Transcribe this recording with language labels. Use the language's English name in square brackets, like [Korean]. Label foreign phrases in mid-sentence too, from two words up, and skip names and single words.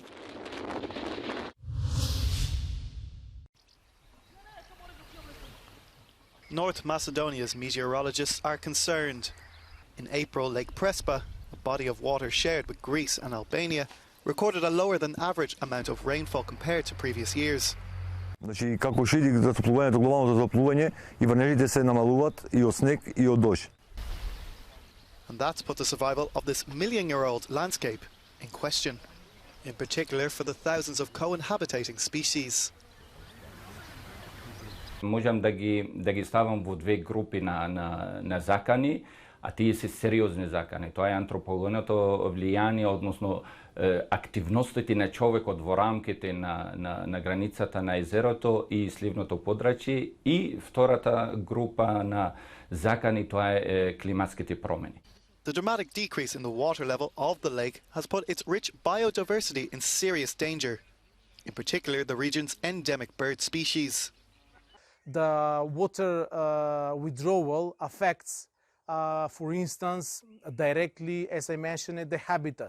[English] North Macedonia's meteorologists are concerned. In April, Lake Prespa, a body of water shared with Greece and Albania, recorded a lower than average amount of rainfall compared to previous years. [Macedonian] Значи како ще иде затоплувањето, глобалното затоплување и врнежите се намалуваат и од снег и од дожд. [English] And that's put the survival of this million-year-old landscape in question, in particular for the thousands of co-inhabiting species. [Macedonian] Можам да ги ставам во 2 групи на закани, а тие се сериозни закани. Тоа е антропогеното влијание, односно активностите на човекот во рамките на границата на езерото и сливното подрачје, и втората група на закани, тоа е климатските промени. [English] The dramatic decrease in the water level of the lake has put its rich biodiversity in serious danger, in particular the region's endemic bird species. The water withdrawal affects, for instance, directly, as I mentioned, the habitats.